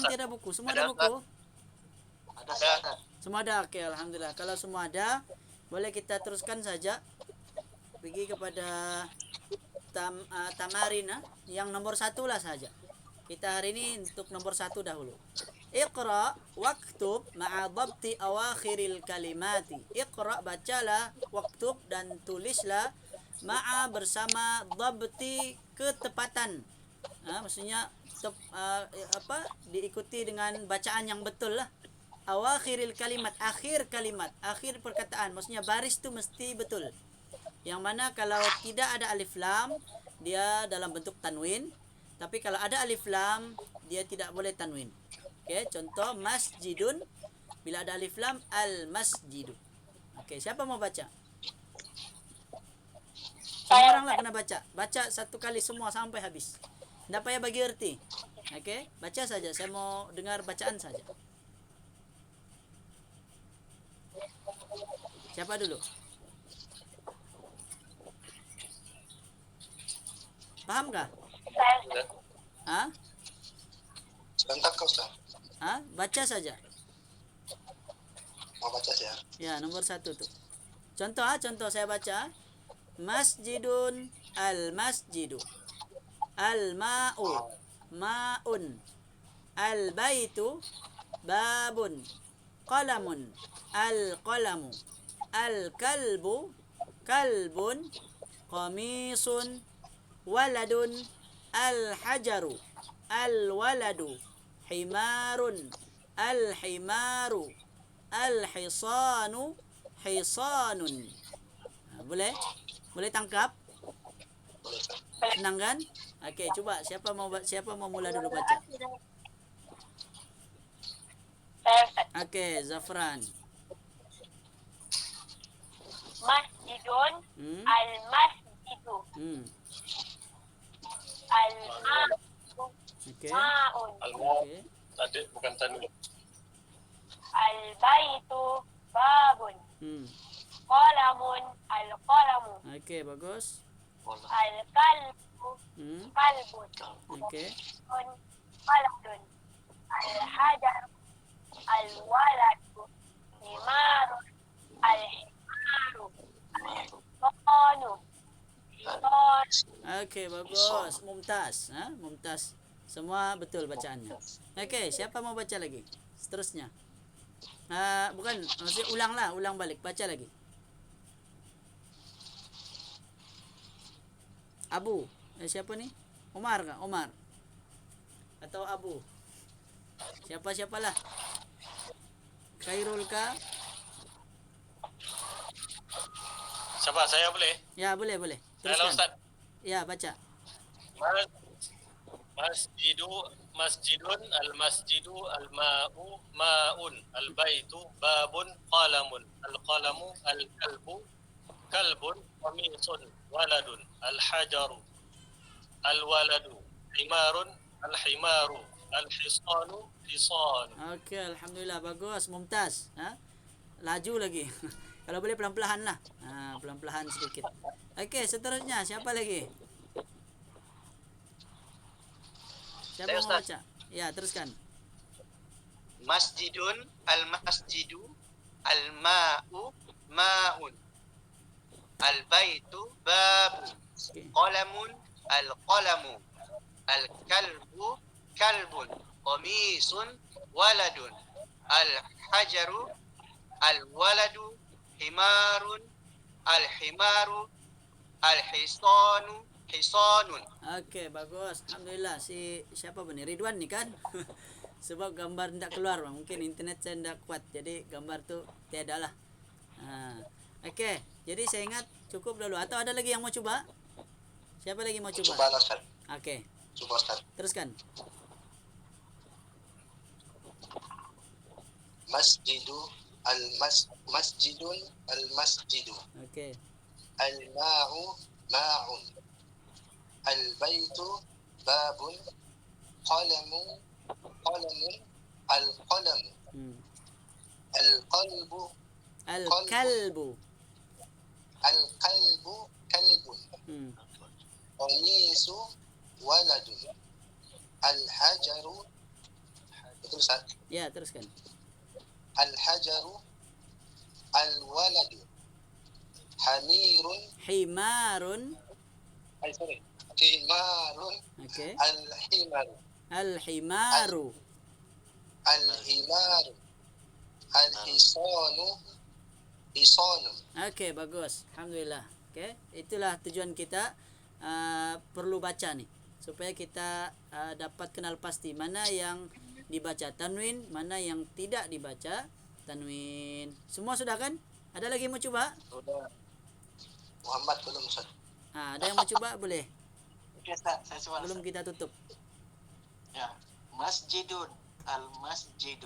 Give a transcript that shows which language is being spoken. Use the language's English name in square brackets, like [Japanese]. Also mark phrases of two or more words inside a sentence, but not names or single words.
[Malay] Ustaz. tidak buku? Semua Ada, ada buku? Ada Ustaz. Semua ada. Oke, alhamdulillah. Kalau semua ada, boleh kita teruskan saja. Pergi kepada tamarin yang nomor 1 lah saja. Kita hari ini untuk nomor 1 dahulu. [Arabic] اقرأ واكتب مع ضبط أواخر الكلمات. [Malay] Iqra, bacalah, waktub dan tulislah ma'a bersama dhabti, ketepatan. Maksudnya diikuti dengan bacaan yang betul lah. [Arabic] أواخر الكلمات, [Malay] akhir kalimat, akhir perkataan. Maksudnya baris tu mesti betul. Yang mana kalau tidak ada [Arabic] ألف لام, [Malay] dia dalam bentuk tanwin. Tapi kalau ada [Arabic] ألف لام, [Malay] dia tidak boleh tanwin. Oke, contoh masjidun, bila ada [Arabic] ألف لام, المسجد. [Malay] Oke, siapa mau baca? Semua orang lah kena baca. Baca satu kali semua sampai habis. Tidak payah bagi erti. Oke, baca saja. Saya mau dengar bacaan saja. Siapa dulu? Pahamkah? Hah? Sebentar kau Ustaz. Baca saja. Mau baca ya? Ya, nomor 1 tuh. Contoh saya baca. [Arabic] مسجد، المسجد. الماء، ماء. البيت، باب. قلم، القلم. الكلب، كلب. قميص، ولد. الحجر، الولد. حمار، الحمار. الحصان، حصان. [Malay] Boleh? Boleh tangkap? Boleh Ustaz. Senang kan? Okey, coba siapa mau mula dulu baca? Okey, Zafran. [Arabic] Masjidun Hmm. المسجد. الماء [Malay] Okey. [Arabic] ma'un. [Malay] Okey. Tadi bukan tanwin. [Arabic] البيت باب. قلم القلم. [Malay] Okey, bagus. [Arabic] الكلب كلب. [Malay] Okey. [Arabic] ولد. الحجر الولد. حمار الحمار. Al-qanu. [Malay] Okey, bagus. [Arabic] ممتاز، ممتاز. [Malay] Semua betul bacaannya. Okey, siapa mau baca lagi? Seterusnya. Bukan, maksudnya ulang balik, baca lagi. Abu, siapa nih? Omar kah? Omar. Atau Abu? Siapalah? Khairul kah? Siapa? Saya boleh? Ya, boleh. Halo Teruskan. Ustaz. Ya, baca. [Arabic] مسجد المسجد الماء ماء البيت باب قلم القلم الكلب كلب قميص ولد الحجر الولد حمار الحمار الحصان حصان. [Malay] Okey, alhamdulillah, bagus, mumtaz. Laju lagi. Kalau boleh pelan-pelan lah. Pelan-pelan sedikit. Okey, seterusnya siapa lagi? Siapa Saya, mau Ustaz. baca? Ya, teruskan. [Arabic] مسجد المسجد الماء ماء. البيت باب. [Malay] Okey. [Arabic] قلم القلم. الكلب كلب. قميص ولد. الحجر الولد. حمار الحمار. الحصان حصان. [Malay] Okey, bagus. Alhamdulillah. Si siapa ni? Ridwan ni kan? Sebab gambar tidak keluar bang. Mungkin internet saya tidak kuat. Jadi gambar tu tiada lah. Okey. Jadi saya ingat cukup dulu. Atau ada lagi yang mau coba? Siapa lagi mau coba? Coba lah Ustaz. Okey. Coba Ustaz. Teruskan. [Arabic] مسجد المسجد. [Malay] Okey. [Arabic] الماء ماء. البيت باب. قلم القلم. Al-qalbu Al-kalbu. كلب. قميص ولد. Al-hajaru. [Malay] Betul Ustaz? Ya, teruskan. [Arabic] الحجر الولد. Hamirun. Himarun. Himarun. [Malay] Okey. [Arabic] Al-himaru. Al-himaru. الحمار. الحصان. Hisanun. [Malay] Okey, bagus. Alhamdulillah. Okey, itulah tujuan kita perlu baca ni supaya kita dapat kenal pasti mana yang dibaca tanwin, mana yang tidak dibaca tanwin. Semua sudah kan? Ada lagi mau coba? Sudah. Muhammad belum Ustaz. Ada yang mau coba boleh? Oke, Ustaz, saya coba. Belum kita tutup. [Arabic] Ya. مسجد، المسجد.